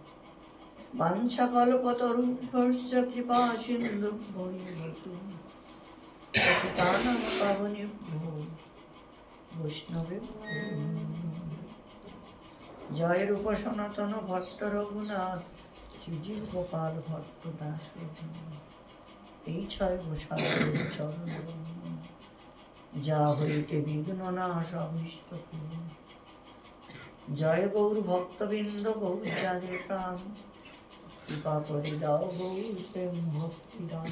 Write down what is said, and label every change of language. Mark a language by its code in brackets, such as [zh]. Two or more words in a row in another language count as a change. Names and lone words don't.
[sa] वाञ्छाकल्पतरुभ्यश्च कृपा सिन्धुभ्यो पतितानां पावनेभ्यो वैष्णवेभ्यो जय रूप सनातन भट्ट रघुनाथ श्रीजीव गोपाल भट्ट दास [bn] এই ছয় গোসালের চরণ যা হইতে বিঘ্ন নাশ অভীষ্ট পূরণ। জয় গৌর ভক্তবৃন্দ গৌর যাদের প্রাণ কৃপা করে দাও গৌর প্রেম ভক্তি দান।